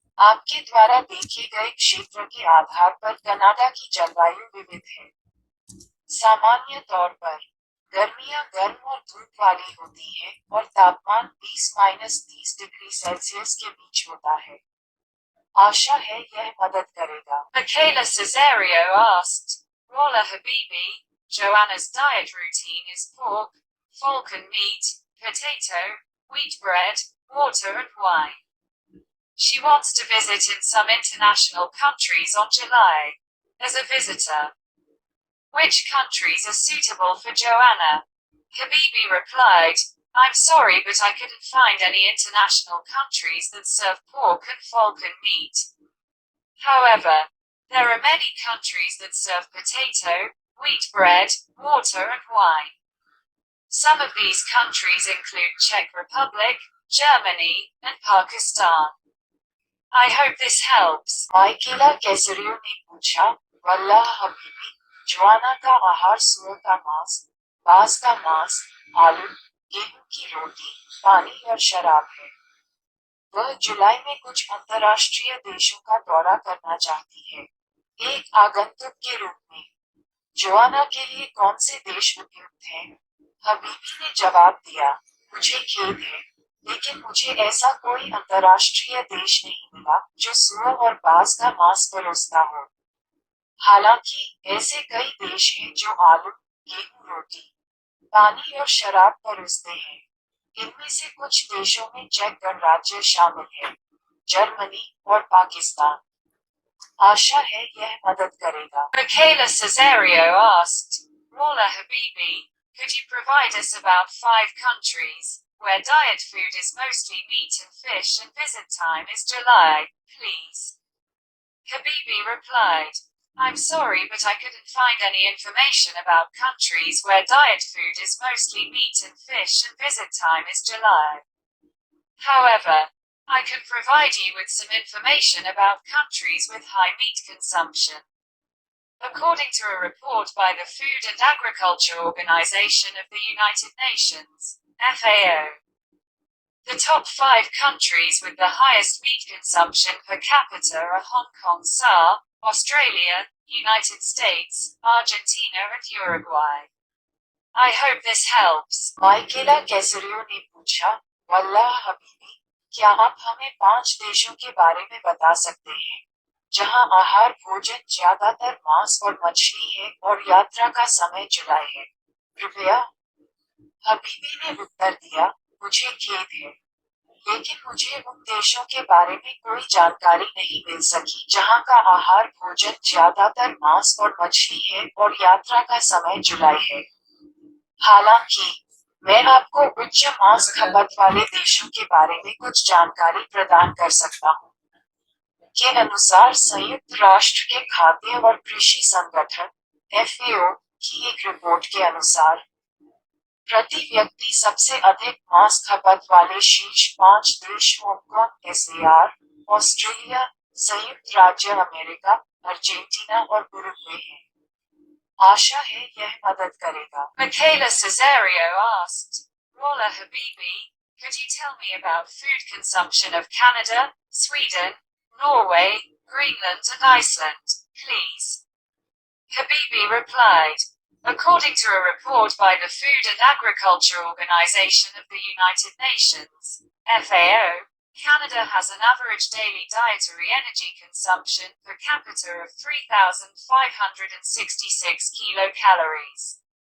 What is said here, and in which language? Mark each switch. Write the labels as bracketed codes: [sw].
[hi] आपके द्वारा देखे गए क्षेत्र के आधार पर कनाडा की जलवायु विविध है। सामान्य तौर पर गर्मियां गर्म और धूप वाली होती हैं और तापमान 20-30 डिग्री सेल्सियस के बीच होता है। आशा है यह मदद करेगा। [en] Michaela Caesario asked, Walla Habibi, Joanna's diet routine is pork, falcon meat, potato, wheat bread, water and wine. She wants to visit in some international countries on July. As a visitor, which countries are suitable for Joanna? Habibi replied, I'm sorry but I couldn't find any international countries that serve pork and falcon meat. However, there are many countries that serve potato, wheat bread, water and wine. Some of these countries include Czech Republic, Germany, and Pakistan. I hope this helps. [hi] माइकेला कैसरियो ने पूछा, वल्लाह Habibi, Joanna का आहार सुअर का मांस, बाज का मांस, आलू, गेहूं की रोटी, पानी और शराब है। वह जुलाई में कुछ अंतर्राष्ट्रीय देशों का दौरा करना चाहती है, एक आगंतुक के रूप में। जोआना के लिए कौन से देश उपयुक्त हैं? हबीबी ने जवाब दिया, मुझे खेद है, लेकिन मुझे ऐसा कोई अंतर्राष्ट्रीय देश नहीं मिला जो सुअर और बाज का मांस परोसता हो। हालांकि ऐसे कई देश हैं जो आलू, गेहूं, रोटी, पानी और शराब परोसते हैं। इनमें से कुछ देशों में चेक गणराज्य शामिल है, जर्मनी और पाकिस्तान। आशा है यह मदद करेगा। [en] Michaela Caesario asked, Walla Habibi, could you provide us about 5 countries where diet food is mostly meat and fish and visit time is July, please? Habibi replied, I'm sorry but I couldn't find any information about countries where diet food is mostly meat and fish and visit time is July. However, I can provide you with some information about countries with high meat consumption. According to a report by the Food and Agriculture Organization of the United Nations, FAO, the top 5 countries with the highest meat consumption per capita are Hong Kong, SAR, Australia, United States, Argentina and Uruguay. I hope this helps. [hi] माइकेला कैसरियो ने पूछा, वल्लाह हबीबी, क्या आप हमें 5 देशों के बारे में बता सकते हैं जहां आहार भोजन ज्यादातर मांस और मछली है और यात्रा का समय जुलाई है। कृपया। हबीबी ने उत्तर दिया, मुझे खेद है, लेकिन मुझे उन देशों के बारे में कोई जानकारी नहीं मिल सकी जहां का आहार भोजन ज्यादातर मांस और मछली है और यात्रा का समय जुलाई है। हालांकि मैं आपको उच्च मांस खपत वाले देशों के बारे में कुछ जानकारी प्रदान कर सकता हूँ। के अनुसार संयुक्त राष्ट्र के खाद्य और कृषि संगठन FAO की एक रिपोर्ट के अनुसार प्रति व्यक्ति सबसे अधिक मांस खपत वाले शीर्ष 5 देश हांगकांग SAR, ऑस्ट्रेलिया, संयुक्त राज्य अमेरिका, अर्जेंटीना और उरुग्वे हैं। आशा है यह मदद करेगा। [en] Michaela Caesario asked, Walla Habibi, could you tell me about food consumption of Canada, Sweden, Norway, Greenland and Iceland, please? Habibi replied, according to a report by the Food and Agriculture Organization of the United Nations, FAO, Canada has an average daily dietary energy consumption per capita of 3,566 kilocalories.